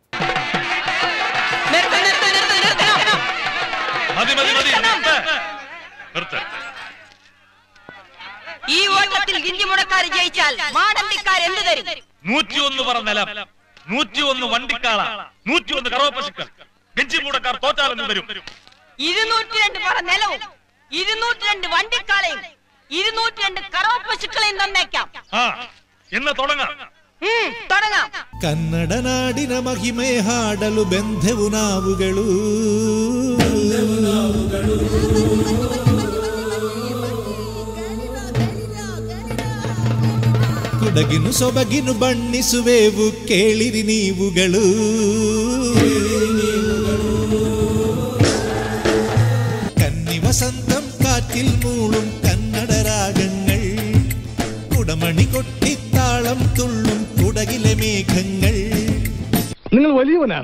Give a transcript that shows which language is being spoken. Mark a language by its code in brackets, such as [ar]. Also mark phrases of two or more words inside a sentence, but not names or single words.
[ml] ഈ ഓട്ടത്തിൽ ഗിഞ്ചിമുടക്കാർ ജയിച്ചാൽ മാടമ്പിക്കാർ എന്ത് തരും? 101 പറ നിലം, 101 വണ്ടിക്കാള, 101 കറവപ്പശുക്കൾ. ഗിഞ്ചിമുടക്കാർ തോറ്റാലെന്ന് തരും. 202 പറ നിലവും 202 വണ്ടിക്കാളയും 202 കറവപ്പശുക്കളെയും തന്നേക്കാം. എന്ന് തുടങ്ങാം. [kn] ಕನ್ನಡ ನಾಡಿನ ಮಹಿಮೆ ಹಾಡಲು ಬೆಂದೆವು ನಾವುಗಳು. ಕುಡಗಿನು ಸೊಬಗಿನು ಬಣ್ಣಿಸುವೆವು ಕೇಳಿರಿ ನೀವುಗಳು. [ml] കന്നി വസന്തം കാറ്റിൽ മൂളും കന്നഡ രാഗങ്ങൾ കുടമണി കൊട്ടിത്താളം തുള്ളും കുടകിലെ മേഘങ്ങൾ. നിങ്ങൾ വലിയവനാണ്.